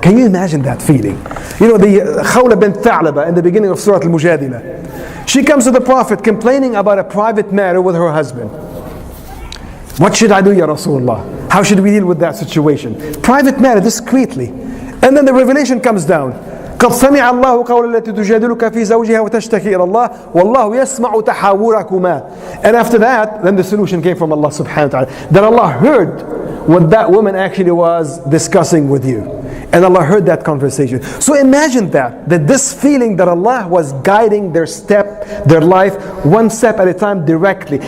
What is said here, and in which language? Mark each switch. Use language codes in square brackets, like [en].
[en] Can you imagine that feeling? You know, the Khawla bint Tha'laba in the beginning of Surah Al-Mujadilah, she comes to the Prophet complaining about a private matter with her husband. What should I do, Ya Rasulullah? How should we deal with that situation? Private matter, discreetly. And then the revelation comes down. [ar] قد سمع الله قول التي تجادلك في زوجها وتشتكي إلى الله والله يسمع تحاوركما. [en] And after that, then the solution came from Allah subhanahu wa ta'ala. That Allah heard what that woman actually was discussing with you. And Allah heard that conversation. So imagine that this feeling that Allah was guiding their step, their life, one step at a time directly.